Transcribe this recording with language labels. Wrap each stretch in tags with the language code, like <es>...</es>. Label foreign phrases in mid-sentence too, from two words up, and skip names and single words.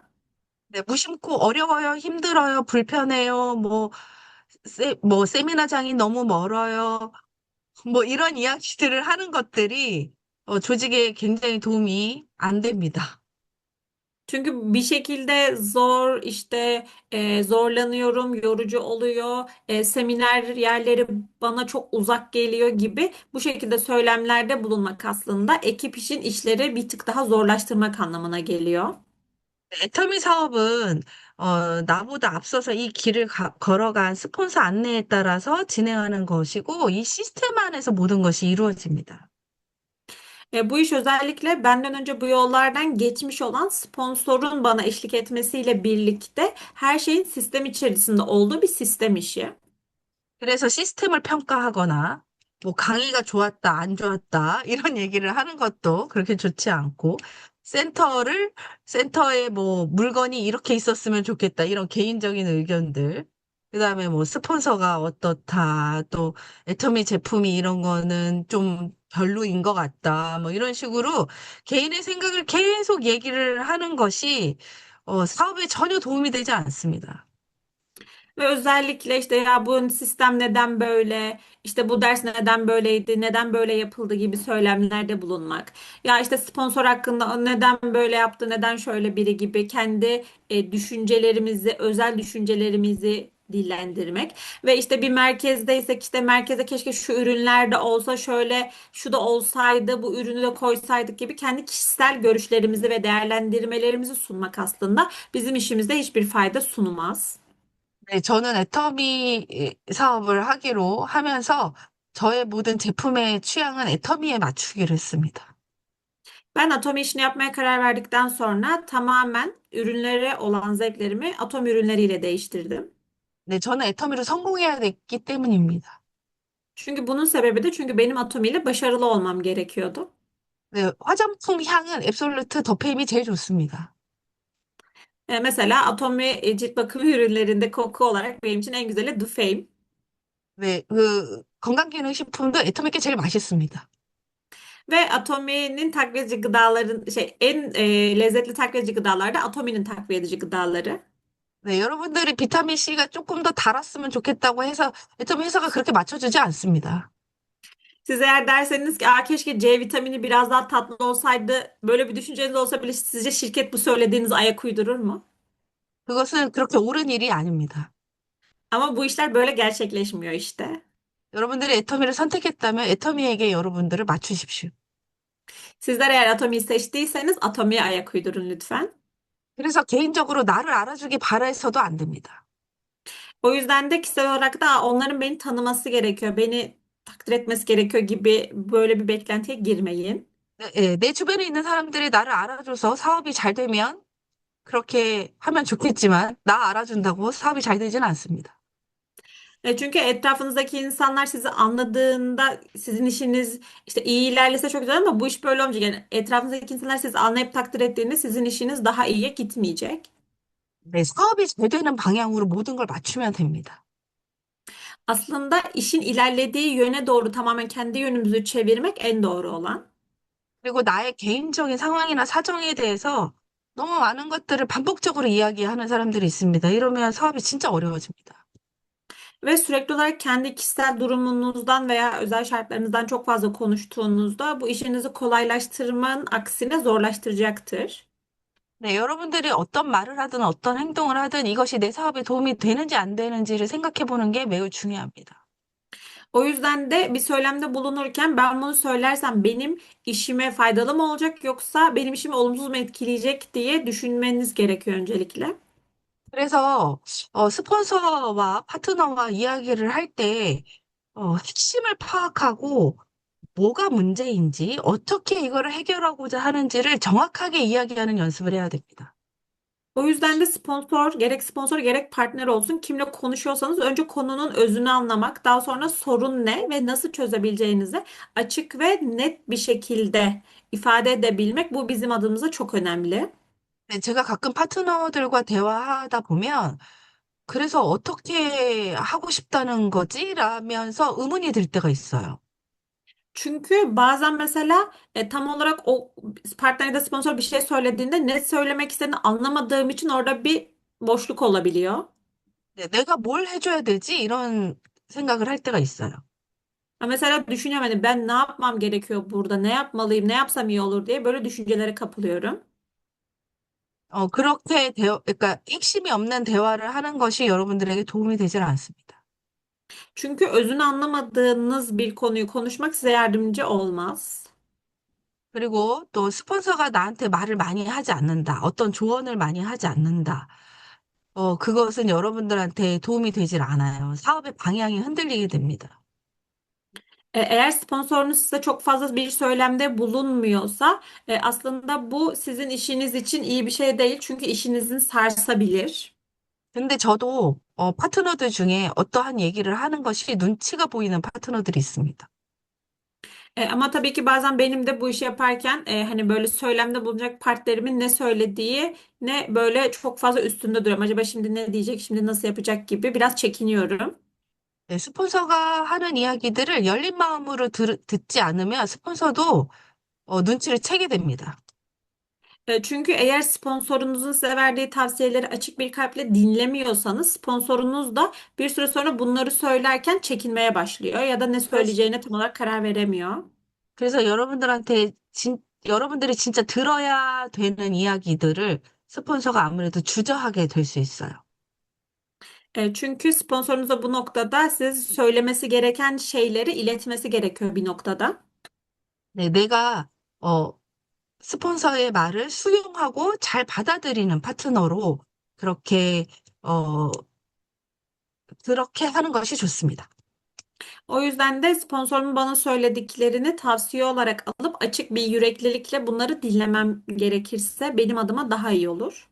<ko>네, 무심코 어려워요, 힘들어요, 불편해요, 뭐, 세미나장이 너무 멀어요, 뭐, 이런 이야기들을 하는 것들이 조직에 굉장히 도움이 안 됩니다.</ko> <tr>Çünkü bir şekilde zor işte zorlanıyorum, yorucu oluyor, seminer yerleri bana çok uzak geliyor gibi bu şekilde söylemlerde bulunmak aslında ekip için işleri bir tık daha zorlaştırmak anlamına geliyor.</tr> <ko>애터미 사업은 나보다 앞서서 이 길을 걸어간 스폰서 안내에 따라서 진행하는 것이고, 이 시스템 안에서 모든 것이 이루어집니다.</ko> <tr>Bu iş özellikle benden önce bu yollardan geçmiş olan sponsorun bana eşlik etmesiyle birlikte her şeyin sistem içerisinde olduğu bir sistem işi.</tr> <ko>그래서 시스템을 평가하거나, 뭐 강의가 좋았다, 안 좋았다, 이런 얘기를 하는 것도 그렇게 좋지 않고, 센터를, 센터에 뭐 물건이 이렇게 있었으면 좋겠다. 이런 개인적인 의견들. 그다음에 뭐 스폰서가 어떻다. 또 애터미 제품이 이런 거는 좀 별로인 것 같다. 뭐 이런 식으로 개인의 생각을 계속 얘기를 하는 것이 사업에 전혀 doğmi 되지 않습니다.</ko> <tr>Ve özellikle işte ya bu sistem neden böyle, işte bu ders neden böyleydi, neden böyle yapıldı gibi söylemlerde bulunmak. Ya işte sponsor hakkında neden böyle yaptı, neden şöyle biri gibi kendi düşüncelerimizi, özel düşüncelerimizi dillendirmek ve işte bir merkezdeysek işte merkeze keşke şu ürünler de olsa şöyle şu da olsaydı bu ürünü de koysaydık gibi kendi kişisel görüşlerimizi ve değerlendirmelerimizi sunmak aslında bizim işimizde hiçbir fayda sunmaz.</tr> <ko>네, 저는 애터미 사업을 하기로 하면서 저의 모든 제품의 취향은 애터미에 맞추기로 했습니다.</ko> <tr>Ben Atomi işini yapmaya karar verdikten sonra tamamen ürünlere olan zevklerimi Atom ürünleriyle değiştirdim.</tr> <ko>네, 저는 애터미로 성공해야 됐기 때문입니다.</ko> <tr>Çünkü bunun sebebi de çünkü benim Atomi ile başarılı olmam gerekiyordu.</tr> <ko>네, 화장품 향은 앱솔루트 더페임이 제일 좋습니다.</ko> <tr>Mesela Atomi cilt bakım ürünlerinde koku olarak benim için en güzeli Dufame.</tr> <ko>네, 그 건강기능식품도 애터미 게 제일 맛있습니다.</ko> <tr>Ve Atomi'nin takviye edici gıdaların en lezzetli takviye edici gıdalar da Atomi'nin takviye edici gıdaları.</tr> <ko>네, 여러분들이 비타민 C가 조금 더 달았으면 좋겠다고 해서 애터미 회사가 그렇게 맞춰주지 않습니다.</ko> <tr>Siz eğer derseniz ki keşke C vitamini biraz daha tatlı olsaydı böyle bir düşünceniz olsa bile sizce şirket bu söylediğiniz ayak uydurur mu?</tr> <ko>그것은 그렇게 옳은 일이 아닙니다.</ko> <tr>Ama bu işler böyle gerçekleşmiyor işte.</tr> <ko>여러분들이 애터미를 선택했다면 애터미에게 여러분들을 맞추십시오.</ko> <tr>Sizler eğer Atomi'yi seçtiyseniz Atomi'ye ayak uydurun lütfen.</tr> <ko>그래서 개인적으로 나를 알아주기 바라서도 안 됩니다.</ko> <tr>O yüzden de kişisel olarak da onların beni tanıması gerekiyor, beni takdir etmesi gerekiyor gibi böyle bir beklentiye girmeyin.</tr> <ko>예, 내 주변에 있는 사람들이 나를 알아줘서 사업이 잘 되면 그렇게 하면 좋겠지만 나 알아준다고 사업이 잘 되지는 않습니다.</ko> <tr>Çünkü etrafınızdaki insanlar sizi anladığında sizin işiniz işte iyi ilerlese çok güzel ama bu iş böyle olmayacak. Yani etrafınızdaki insanlar sizi anlayıp takdir ettiğinde sizin işiniz daha iyiye gitmeyecek.</tr> <ko>네, 사업이 잘 되는 방향으로 모든 걸 맞추면 됩니다.</ko> <tr>Aslında işin ilerlediği yöne doğru tamamen kendi yönümüzü çevirmek en doğru olan.</tr> <ko>그리고 나의 개인적인 상황이나 사정에 대해서 너무 많은 것들을 반복적으로 이야기하는 사람들이 있습니다. 이러면 사업이 진짜 어려워집니다.</ko> <tr>Ve sürekli olarak kendi kişisel durumunuzdan veya özel şartlarınızdan çok fazla konuştuğunuzda bu işinizi kolaylaştırmanın aksine zorlaştıracaktır.</tr> <ko>네, 여러분들이 어떤 말을 하든 어떤 행동을 하든 이것이 내 사업에 도움이 되는지 안 되는지를 생각해 보는 게 매우 중요합니다.</ko> <tr>O yüzden de bir söylemde bulunurken ben bunu söylersem benim işime faydalı mı olacak yoksa benim işimi olumsuz mu etkileyecek diye düşünmeniz gerekiyor öncelikle.</tr> <ko>그래서 스폰서와 파트너와 이야기를 할 때 핵심을 파악하고 뭐가 문제인지 어떻게 이거를 해결하고자 하는지를 정확하게 이야기하는 연습을 해야 됩니다.</ko> <tr>O yüzden de sponsor gerek partner olsun kimle konuşuyorsanız önce konunun özünü anlamak, daha sonra sorun ne ve nasıl çözebileceğinizi açık ve net bir şekilde ifade edebilmek bu bizim adımıza çok önemli.</tr> <ko>네, 제가 가끔 파트너들과 대화하다 보면 그래서 어떻게 하고 싶다는 거지? 라면서 의문이 들 때가 있어요.</ko> <tr>Çünkü bazen mesela tam olarak o partner ya da sponsor bir şey söylediğinde ne söylemek istediğini anlamadığım için orada bir boşluk olabiliyor.</tr> <ko>네, 내가 뭘 해줘야 되지? 이런 생각을 할 때가 있어요.</ko> <tr>Mesela düşünüyorum hani ben ne yapmam gerekiyor burada, ne yapmalıyım, ne yapsam iyi olur diye böyle düşüncelere kapılıyorum.</tr> <ko>그렇게 그러니까 핵심이 없는 대화를 하는 것이 여러분들에게 도움이 되질 않습니다.</ko> <tr>Çünkü özünü anlamadığınız bir konuyu konuşmak size yardımcı olmaz.</tr> <ko>그리고 또 스폰서가 나한테 말을 많이 하지 않는다. 어떤 조언을 많이 하지 않는다. 그것은 여러분들한테 도움이 되질 않아요. 사업의 방향이 흔들리게 됩니다.</ko> <tr>Eğer sponsorunuz size çok fazla bir söylemde bulunmuyorsa aslında bu sizin işiniz için iyi bir şey değil. Çünkü işinizin sarsabilir.</tr> <ko>근데 저도 파트너들 중에 어떠한 얘기를 하는 것이 눈치가 보이는 파트너들이 있습니다.</ko> <tr>Ama tabii ki bazen benim de bu işi yaparken hani böyle söylemde bulunacak partnerimin ne söylediği ne böyle çok fazla üstünde duruyorum. Acaba şimdi ne diyecek, şimdi nasıl yapacak gibi biraz çekiniyorum.</tr> <ko>네, 스폰서가 하는 이야기들을 열린 마음으로 듣지 않으면 스폰서도 눈치를 채게 됩니다.</ko> <tr>Çünkü eğer sponsorunuzun size verdiği tavsiyeleri açık bir kalple dinlemiyorsanız sponsorunuz da bir süre sonra bunları söylerken çekinmeye başlıyor ya da ne</tr> <ko>그래서,</ko> <tr>söyleyeceğine tam olarak karar veremiyor.</tr> <ko>그래서 여러분들이 진짜 들어야 되는 이야기들을 스폰서가 아무래도 주저하게 될 수 있어요.</ko> <tr>Çünkü sponsorunuza bu noktada siz söylemesi gereken şeyleri iletmesi gerekiyor bir noktada.</tr> <ko>네, 내가, 어, 스폰서의 말을 수용하고 잘 받아들이는 파트너로 그렇게, 어, 그렇게 하는 것이 좋습니다.</ko> <tr>O yüzden de sponsorumun bana söylediklerini tavsiye olarak alıp açık bir yüreklilikle bunları dinlemem gerekirse benim adıma daha iyi olur.</tr>